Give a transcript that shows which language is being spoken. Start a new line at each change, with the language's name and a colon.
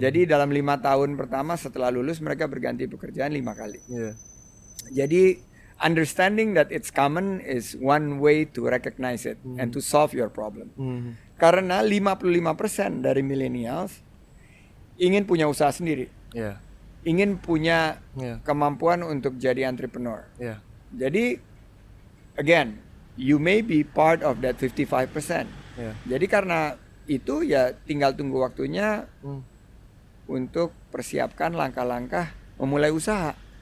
Indonesian: Jadi dalam 5 tahun pertama setelah lulus mereka berganti pekerjaan 5 kali.
English: Jadi understanding that it's common is one way to recognize it and to solve your problem.
Indonesian: Karena 55% dari millennials ingin punya usaha sendiri, ingin punya kemampuan untuk jadi entrepreneur.
English: Jadi again, you may be part of that 55%.
Indonesian: Jadi karena itu ya tinggal tunggu waktunya untuk persiapkan langkah-langkah memulai usaha.